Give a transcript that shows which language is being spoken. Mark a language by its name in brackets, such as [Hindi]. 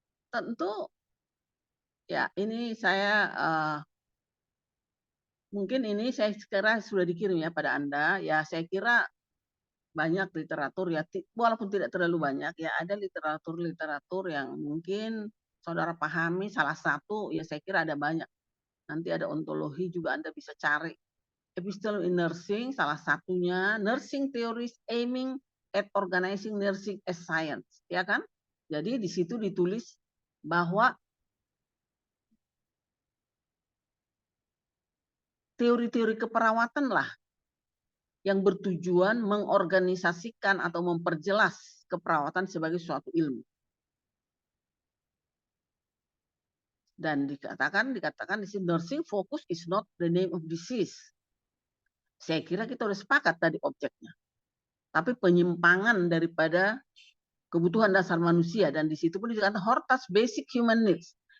[Indonesian] Tentu ya ini saya mungkin ini saya kira sudah dikirim ya pada Anda. Ya saya kira banyak literatur ya, walaupun tidak terlalu banyak ya, ada literatur yang mungkin saudara pahami. Salah satu ya saya kira ada banyak. Nanti ada ontologi juga Anda bisa cari. [English] Epistemic nursing salah satunya, nursing theories aiming at organizing nursing as science, [Indonesian] ya kan? Jadi di situ ditulis bahwa teori-teori keperawatan lah yang bertujuan mengorganisasikan atau memperjelas keperawatan sebagai suatu ilmu. [English] Dan dikatakan di sini nursing focus is not the name of disease. [Indonesian] Saya kira kita udah sepakat tadi objeknya. Tapi penyimpangan daripada kebutuhan dasar manusia, dan di situ pun dikatakan Hortas [English] basic human needs.